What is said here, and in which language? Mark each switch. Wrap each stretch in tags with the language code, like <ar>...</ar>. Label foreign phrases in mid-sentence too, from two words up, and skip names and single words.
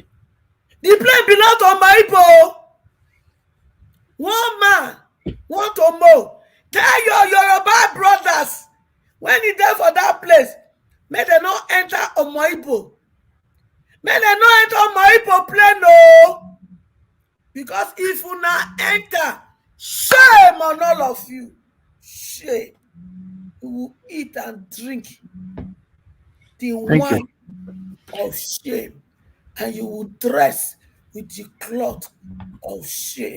<en>The plane belongs to</en> <yo>Omo Igbo.</yo> <en>One man, one Omo. Tell your Yoruba brothers, when you there for that place, may they not enter</en> <yo>Omo Igbo.</yo> <en>May they not enter</en> <yo>Omo Igbo</yo> <en>plane, no. Because if you not enter, shame on all of you. Shame. You will eat and drink the wine of shame, and you will dress with the cloth of shame.</en>